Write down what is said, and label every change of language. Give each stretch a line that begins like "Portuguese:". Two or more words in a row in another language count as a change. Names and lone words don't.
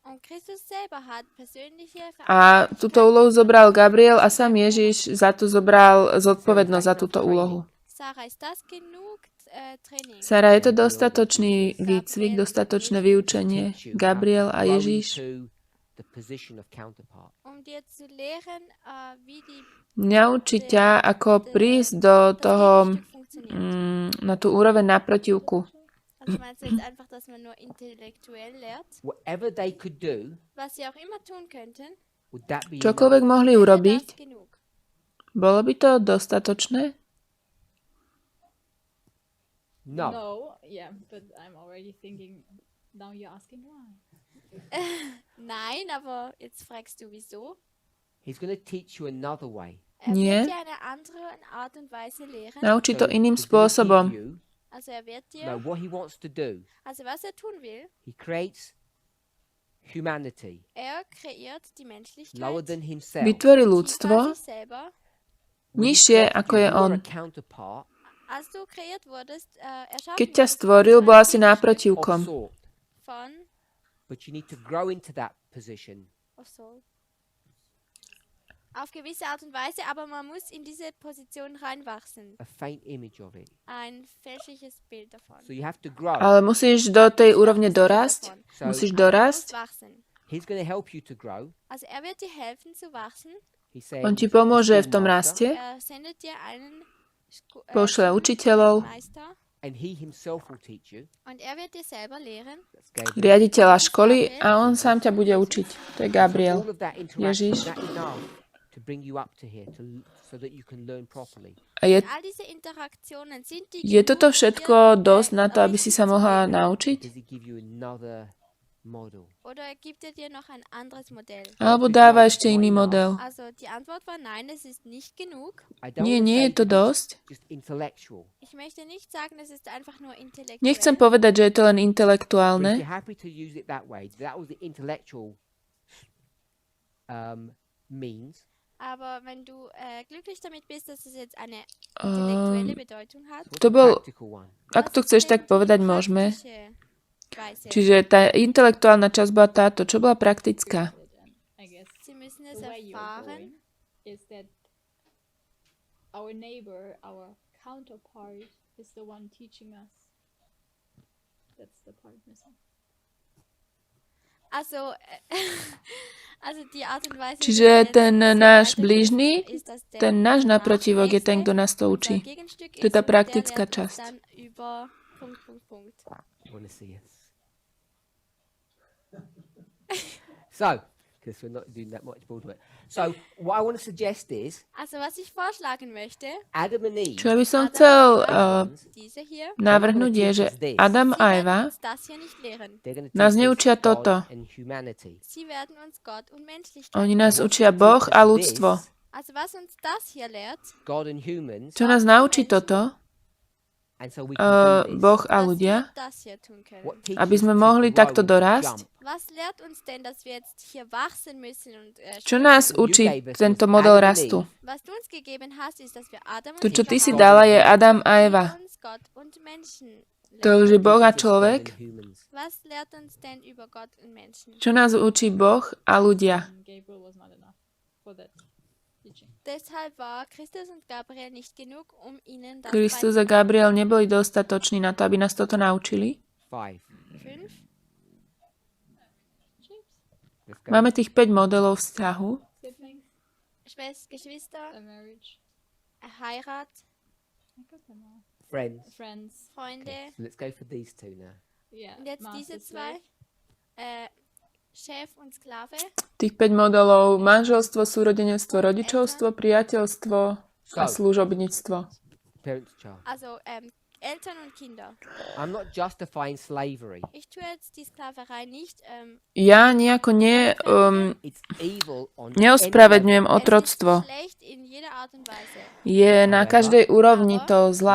German: Und Christus selber hat persönliche
Slovak: A túto úlohu zobral Gabriel a sám Ježiš za to zobral zodpovednosť za túto úlohu.
German: Sarah, ist das genug Training?
Slovak: Sara, je to dostatočný výcvik, dostatočné vyučenie?
English: Teach you how
Slovak: Gabriel
English: to
Slovak: a
English: grow
Slovak: Ježiš?
English: into the position of counterpart.
German: Dir zu lehren, wie die
Slovak: Naučiť ťa, ako prísť do
German: das
Slovak: toho,
German: Gegenstück funktioniert.
Slovak: na tú úroveň naprotivku.
German: Also meinst du jetzt einfach, dass man nur intellektuell lehrt?
English: Whatever they could do,
German: Was sie auch immer tun könnten,
English: would that be
Slovak: Čokoľvek
English: enough?
Slovak: mohli
German: wäre
Slovak: urobiť,
German: das genug.
Slovak: bolo by to dostatočné?
English: No. Yeah, but I'm already thinking, now you're asking why.
German: Nein, aber jetzt fragst du wieso.
English: He's going to teach you another way.
Slovak: Nie.
German: Wird dir eine andere Art und Weise lehren.
Slovak: Naučiť to
English: So
Slovak: iným
English: he's gonna give
Slovak: spôsobom.
English: you-
German: Also er wird dir,
English: No, what he wants to do,
German: also was er tun will,
English: he creates humanity
German: er kreiert die Menschlichkeit.
English: lower than himself.
Slovak: Vytvorí
German: tiefer
Slovak: ľudstvo
German: sich selber.
English: When he
Slovak: nižšie,
English: created
Slovak: ako
English: you,
Slovak: je
English: you were
Slovak: on.
English: a counterpart
German: Als du kreiert wurdest, erschaffen
Slovak: Keď ťa
German: wurdest,
Slovak: stvoril,
German: warst du
Slovak: bol
German: ein
Slovak: asi
German: Gegenstück
English: of
Slovak: náprotivkom.
English: sort,
German: von
English: but you need to grow into that position. so.
German: Auf gewisse Art und Weise, aber man muss in diese Position reinwachsen.
English: A faint image of it.
German: Ein fälschliches Bild davon.
English: So you have to grow.
Slovak: Ale musíš do tej úrovne dorásť.
English: So
Slovak: Musíš
German: Aber du
Slovak: dorásť.
German: musst wachsen.
English: he's going to help you to grow.
German: Also er wird dir helfen zu wachsen.
English: He said,
Slovak: On ti pomôže v tom raste.
German: Er sendet dir einen
Slovak: Pošle učiteľov,
German: Meister
English: and he himself will teach you.
German: und er wird dir selber lehren.
English: That's Gabriel.
Slovak: riaditeľa školy a on sám ťa bude učiť. To je Gabriel.
English: All of that interaction,
Slovak: Ježiš.
English: is that enough to bring you up to here, so that you can learn properly?
Slovak: A je,
German: All diese Interaktionen sind die
Slovak: je
German: genug,
Slovak: toto
German: um
Slovak: všetko
German: dir,
Slovak: dosť na to, aby si
German: richtig
Slovak: sa
German: zu
Slovak: mohla
German: lehren?
Slovak: naučiť?
English: Does he give you another model?
German: Oder gibt er dir noch ein anderes Modell?
Slovak: Alebo dáva ešte iný model?
German: Also die Antwort war nein, es ist nicht genug.
English: I don't
Slovak: Nie,
English: wanna
Slovak: nie
English: say
Slovak: je to
English: that it's
Slovak: dosť.
English: just intellectual.
German: Ich möchte nicht sagen, es ist einfach nur intellektuell.
Slovak: Nechcem povedať, že je to len
English: But if
Slovak: intelektuálne,
English: you're happy to use it that way, that was the intellectual means.
German: Aber wenn du glücklich damit bist, dass es jetzt eine intellektuelle Bedeutung hat,
English: What's
Slovak: To
English: the
Slovak: bol,
English: practical one?
Slovak: ak to chceš tak povedať, môžeme.
German: Weise.
Slovak: Čiže tá intelektuálna časť bola táto, čo bola praktická.
English: I guess
German: Sie müssen es
English: the way you're
German: erfahren.
English: going is that our neighbor, our counterpart, is the one teaching us. That's the part missing.
German: Also, also die Art und Weise,
Slovak: Čiže
German: wie wir
Slovak: ten
German: jetzt
Slovak: náš
German: weitergehen,
Slovak: blížny,
German: ist, dass der
Slovak: ten náš naprotivok je ten,
German: Nachnächste
Slovak: kto nás to
German: unser
Slovak: učí.
German: Gegenstück
Slovak: To je
German: ist
Slovak: tá
German: und der
Slovak: praktická
German: lehrt uns
Slovak: časť.
German: dann über Punkt.
English: I want to see it. So, because we're not doing that much Broadway. So, what I want to suggest is
German: Also, was ich vorschlagen möchte,
English: Adam and Eve.
Slovak: Čo by som
German: Adam
Slovak: chcel
German: und Eva, diese hier,
Slovak: navrhnúť je, že Adam
German: sie
Slovak: a
German: werden
Slovak: Eva
German: uns das hier nicht lehren.
English: They're going to
Slovak: nás
English: teach us
Slovak: neučia
English: God
Slovak: toto.
English: and humanity.
German: Sie werden uns Gott und Menschlichkeit
Slovak: Oni
German: lehren.
Slovak: nás učia Boh a ľudstvo.
German: Also, was uns das hier lehrt,
English: God and humans,
Slovak: Čo nás naučí toto?
English: and so we can do this.
Slovak: Boh a
German: dass
Slovak: ľudia,
German: wir das hier tun können.
English: What teaches
Slovak: aby sme
English: us to
Slovak: mohli
English: grow
Slovak: takto
English: and to
Slovak: dorásť.
English: jump?
German: Was lehrt uns denn, dass wir jetzt hier wachsen müssen und
Slovak: Čo nás učí tento model rastu?
German: was du uns gegeben hast, ist, dass wir Adam und
Slovak: To, čo
German: Eva
Slovak: ty si
German: haben,
Slovak: dala, je Adam a
German: die
Slovak: Eva.
German: uns Gott und Menschen
Slovak: To
German: lehren.
Slovak: už je Boh a
English: Teaches us God
Slovak: človek.
English: and humans.
German: Was lehrt uns denn über Gott und Menschen?
Slovak: Čo nás učí Boh a ľudia?
English: And Gabriel was not enough for that teaching.
German: Deshalb war Christus und Gabriel nicht genug, um ihnen das
Slovak: Kristus a Gabriel neboli dostatoční na to, aby nás toto naučili. 5. 5.
English: Let's go.
Slovak: Máme tých 5 modelov vzťahu.
English: Siblings,
German: Geschwister,
English: a marriage,
German: Heirat,
English: I got them all. Friends. Friends,
German: Freunde.
English: Okay, so let's go for these two now. yeah.
German: Und jetzt diese
English: master,
German: zwei.
English: slave.
German: Chef und Sklave.
Slovak: Tých 5 modelov: manželstvo, súrodenectvo, rodičovstvo, priateľstvo a služobníctvo.
English: Parent to child.
German: Also Eltern und Kinder.
English: I'm not justifying slavery.
German: Ich tue jetzt die Sklaverei nicht.
Slovak: Ja nejako
English: It's evil on
Slovak: neospravedňujem
German: Es
Slovak: otroctvo.
German: ist schlecht in jeder Art und Weise.
Slovak: Je na každej úrovni to zlá